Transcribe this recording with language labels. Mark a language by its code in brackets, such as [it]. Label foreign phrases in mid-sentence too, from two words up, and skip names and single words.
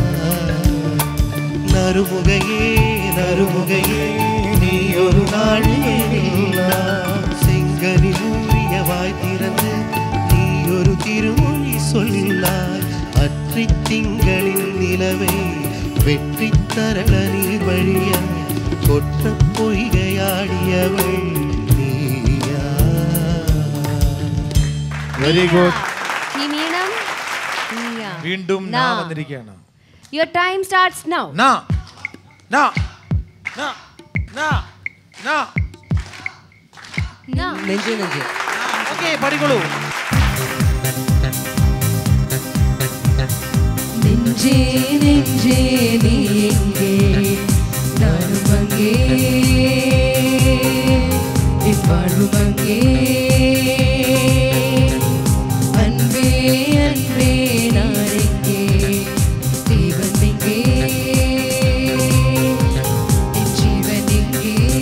[ta] நறுமுகையே நறுமுகையே நீ ஒரு நாழிகை செங்கனி ஊறிய வாய் திறந்து நீ ஒரு திருமொழி சொல்லாய் அற்றி திங்களின் நிலவை வெற்றி தரள நீர் வழிய கொற்ற பொய்கையாடியவள் நீயா. [en] Very good. [ml] വീണ്ടും വന്നിരിക്കുകയാണ്. [en] Your time starts now. [ta] நெஞ்சே நெஞ்சே. [ml] ഓക്കേ, പാടിക്കോളൂ. [ta] நெஞ்சே நெஞ்சே நீ எங்கே நானும் அங்கே இப்போதும் அங்கே அன்பே அன்பே நானெங்கே ஜீவன் எங்கே என் ஜீவன் எங்கே